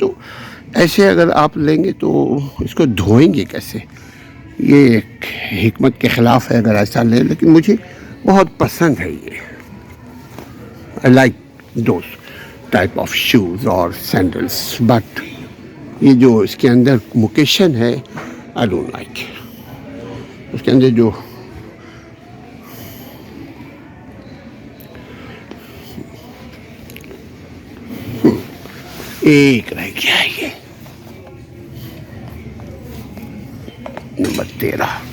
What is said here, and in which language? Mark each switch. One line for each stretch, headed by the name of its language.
Urdu: تو ایسے اگر آپ لیں گے تو اس کو دھوئیں گے کیسے؟ یہ ایک حکمت کے خلاف ہے اگر ایسا لیں. لیکن مجھے بہت پسند ہے یہ.
English: I like those type of shoes or sandals, but
Urdu: یہ جو اس کے اندر موکیشن ہے
English: I don't like.
Urdu: اس کے اندر جو ایک رہ گیا ہے، یہ نمبر 13.